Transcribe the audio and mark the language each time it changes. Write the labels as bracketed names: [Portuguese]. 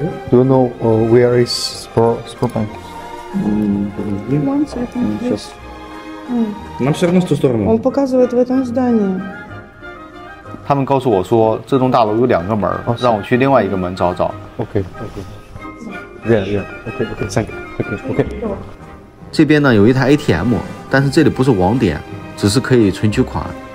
[English] Do you know where is Sberbank? One second, please. [Russian] Нам все равно в ту сторону. Он показывает в этом здании. [Chinese] 他们告诉我说，这栋大楼有2个门，让我去另外一个门找找。 [English] OK. Yeah. Okay. Thank you. Okay. [Chinese] 这边呢有一台 ATM， 但是这里不是网点，只是可以存取款。